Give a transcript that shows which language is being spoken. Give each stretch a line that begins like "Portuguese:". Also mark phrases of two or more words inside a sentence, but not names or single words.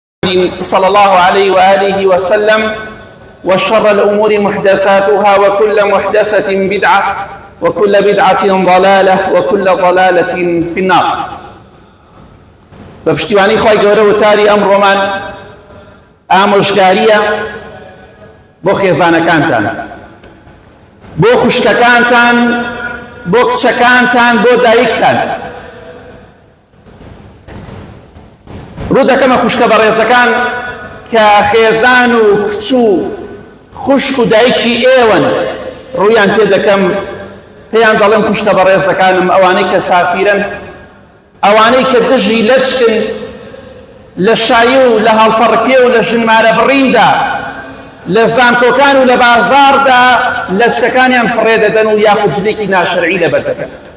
Arabic: صلى الله عليه وآله وسلم وشر الأمور محدثاتها وكل محدثة بدعة وكل بدعة ضلالة وكل ضلالة في النار.
Central Kurdish: بپشتیوانی خوای گەورە وتاری ئەمڕۆمان ئامۆژگاریە بۆ خێزانەکانتان، بۆ خوشکەکانتان، بۆ کچەکانتان، بۆ دایکتان. ڕوو دەکەمە خوشکە بەڕێزەکان کە خێزان و کچ و خوشک و دایکی ئێوەن، ڕوویان تێ دەکەم پێیان دەڵێم خوشکە بەڕێزەکانم ئەوانەی کە سافیرن، ئەوانەی کە دژی لەچکن لە شایی و لە هەڵپەڕکێ و لە ژنمارە بڕیندا، لە زانکۆکان و لە بازاردا لەچکەکانیان فڕێ دەدەن و یاخود جلێکی ناشەرعی لەبەر دەکەن.